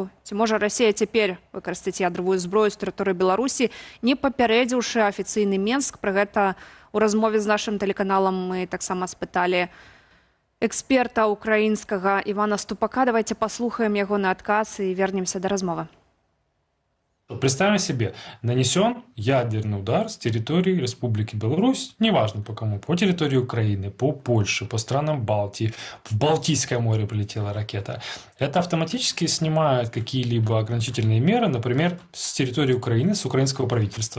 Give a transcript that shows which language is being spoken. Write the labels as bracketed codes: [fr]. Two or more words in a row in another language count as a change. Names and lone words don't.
[be] Ці можа Расія цяпер выкарыстаць ядравую зброю з тэрыторыі Беларусі, не папярэдзіўшы афіцыйны Менск. Пра гэта у размове з нашым тэлеканалам мы таксама спыталі эксперта украінскага Івана Ступака. Давайте паслухаем ягоны адказ і вернемся да размовы. [ru] Представим себе, нанесен ядерный удар с территории Республики Беларусь, неважно по кому, по территории Украины, по Польше, по странам Балтии, в Балтийское море прилетела ракета. Это автоматически снимает какие-либо ограничительные меры, например, с территории Украины, с украинского правительства.